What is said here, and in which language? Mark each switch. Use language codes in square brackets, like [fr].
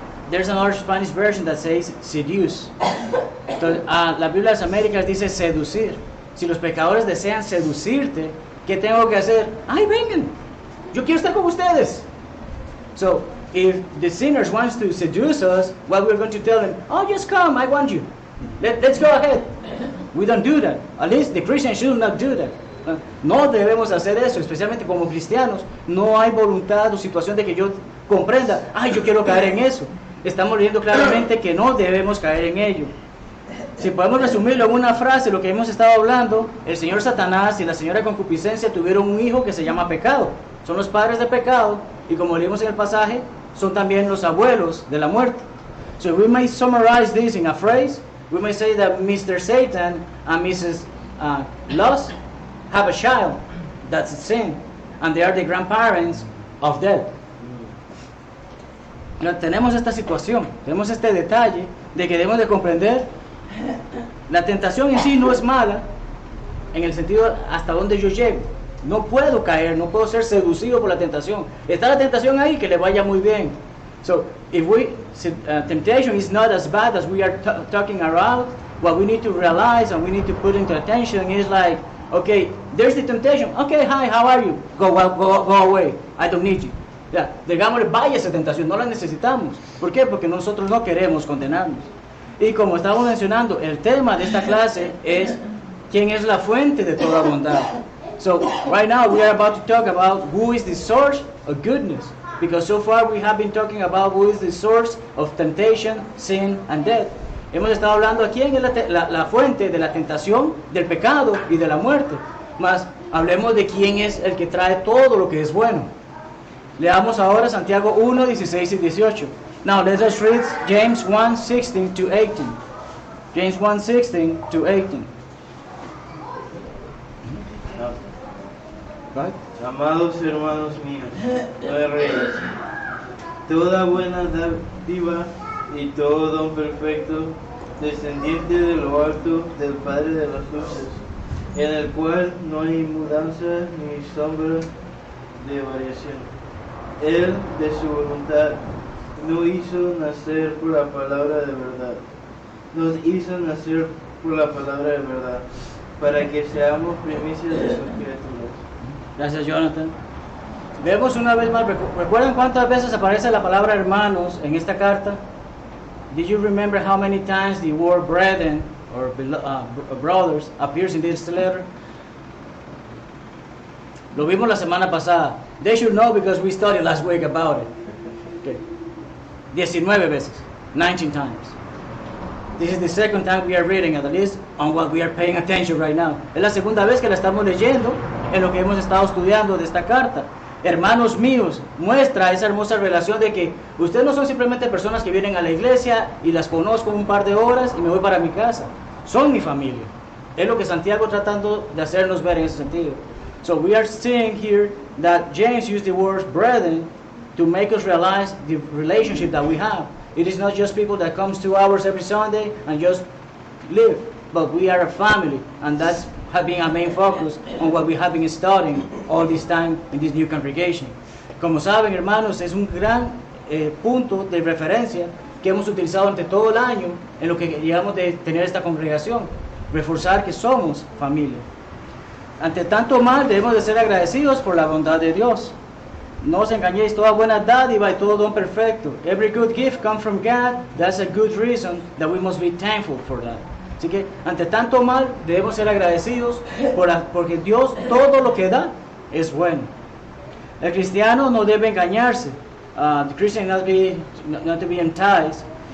[en] There's another Spanish version that says seduce. [es] Entonces, la Biblia de las Américas dice seducir. Si los pecadores desean seducirte, ¿qué tengo que hacer? ¡Ay, vengan! Yo quiero estar con ustedes. [en] So, if the sinners wants to seduce us, what we're going to tell them, oh, just come, I want you. Let's go ahead. We don't do that. At least the Christians should not do that. [es] No debemos hacer eso, especialmente como cristianos. No hay voluntad o situación de que yo comprenda, ay, yo quiero caer en eso. Estamos leyendo claramente que no debemos caer en ello. Si podemos resumirlo en una frase, lo que hemos estado hablando, el señor Satanás y la señora concupiscencia tuvieron un hijo que se llama pecado. Son los padres de pecado, y como leímos en el pasaje, son también los abuelos de la muerte. [en] So we may summarize this in a phrase. We may say that Mr. Satan and Mrs. Lust have a child that's sin, and they are the grandparents of death. [es] Tenemos esta situación, tenemos este detalle de que debemos de comprender. La tentación en sí no es mala, en el sentido hasta donde yo llego. No puedo caer, no puedo ser seducido por la tentación. Está la tentación ahí, que le vaya muy bien. [en] So, if temptation is not as bad as we are talking around, what we need to realize and we need to put into attention is like, okay, there's the temptation. Okay, hi, how are you? Go away. I don't need you. [es] Ya, digámosle, vaya esa tentación, no la necesitamos. ¿Por qué? Porque nosotros no queremos condenarnos. Y como estamos mencionando, el tema de esta clase es quién es la fuente de toda bondad. [en] So right now we are about to talk about who is the source of goodness, because so far we have been talking about who is the source of temptation, sin and death. [es] Hemos estado hablando a quién es la fuente de la tentación, del pecado y de la muerte. Mas hablemos de quién es el que trae todo lo que es bueno. Leamos ahora Santiago 1, 16 y 18. [en] Now let us read James 1, 16 to 18. James 1, 16 to 18. Right? [es] Amados hermanos míos, no erréis. Toda buena dádiva y todo don perfecto, descendiente de lo alto del Padre de las luces, en el cual no hay mudanza ni sombra de variación. Él, de su voluntad, no hizo nacer por la palabra de verdad, nos hizo nacer por la palabra de verdad, para que seamos primicias de sus criaturas. Gracias, Jonathan. Vemos una vez más, ¿recuerdan cuántas veces aparece la palabra hermanos en esta carta? [en] Did you remember how many times the word brethren or brothers appears in this letter? [es] Lo vimos la semana pasada. [en] They should know because we studied last week about it. Okay. [es] 19 veces, [en] 19 times. This is the second time we are reading at least on what we are paying attention right now. [es] Es la segunda vez que la estamos leyendo en lo que hemos estado estudiando de esta carta. Hermanos míos, muestra esa hermosa relación de que ustedes no son simplemente personas que vienen a la iglesia y las conozco un par de horas y me voy para mi casa. Son mi familia. Es lo que Santiago tratando de hacernos ver en ese sentido. [en] So we are seeing here that James used the word brethren to make us realize the relationship that we have. It is not just people that comes 2 hours every Sunday and just live, but we are a family, and that's been our main focus on what we have been studying all this time in this new congregation. [es] Como saben, hermanos, es un gran punto de referencia que hemos utilizado durante todo el año en lo que llegamos de tener esta congregación, reforzar que somos familia. Ante tanto mal, debemos de ser agradecidos por la bondad de Dios. No os engañéis, toda buena dádiva y todo don perfecto. [en] Every good gift comes from God. That's a good reason that we must be thankful for that. [es] Así que, ante tanto mal, debemos ser agradecidos porque Dios todo lo que da es bueno. El cristiano no debe engañarse. [en] The Christian not to be enticed.